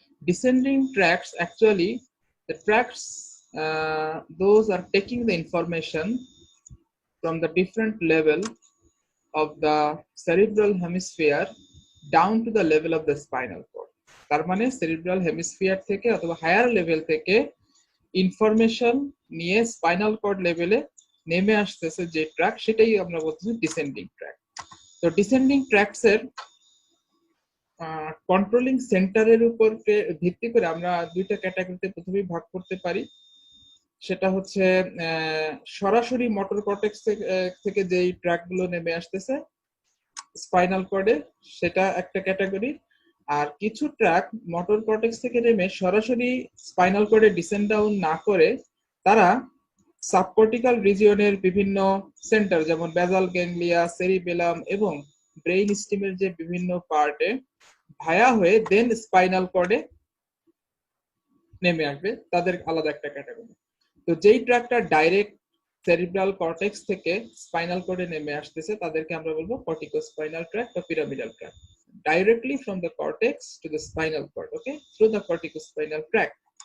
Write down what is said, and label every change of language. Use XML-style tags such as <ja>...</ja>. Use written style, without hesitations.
<en>Descending tracks, actually the tracks, those are taking the information from the different level of the cerebral hemisphere down to the level of the spinal cord.</en> <bn>তার মানে cerebral hemisphere থেকে অথবা higher level থেকে information নিয়ে spinal cord লেভেলে নেমে আসতেছে যে ট্র্যাক, সেটাই আমরা বলতেছি ডিসেন্ডিং ট্র্যাক। তো ডিসেন্ডিং ট্র্যাকস এর কন্ট্রোলিং সেন্টারের উপর ভিত্তি করে আমরা দুইটা ক্যাটাগরিতে প্রথমেই ভাগ করতে পারি। সেটা হচ্ছে সরাসরি মোটর কর্টেক্স থেকে যেই ট্র্যাকগুলো নেমে আসতেছে স্পাইনাল কর্ডে, সেটা একটা ক্যাটাগরি। আর কিছু ট্র্যাক মোটর কর্টেক্স থেকে নেমে সরাসরি স্পাইনাল কর্ডে ডিসেন্ড ডাউন না করে তারা সাবকর্টিক্যাল রিজিয়নের বিভিন্ন সেন্টার যেমন বেসাল গ্যাংলিয়া, সেরিবেলাম এবং ব্রেইন স্টিমের যে বিভিন্ন পার্টে ভায়া হয়ে দেন স্পাইনাল কর্ডে নেমে আসবে, তাদের আলাদা একটা ক্যাটাগরি। তো যেই ট্র্যাকটা ডাইরেক্ট সেরিব্রাল কর্টেক্স থেকে স্পাইনাল কর্ডে নেমে আসতেছে তাদেরকে আমরা বলবো কর্টিকোস্পাইনাল ট্র্যাক বা pyramidal track.</bn> <en>Directly from the cortex to the spinal cord, okay, through the corticospinal tract.</en>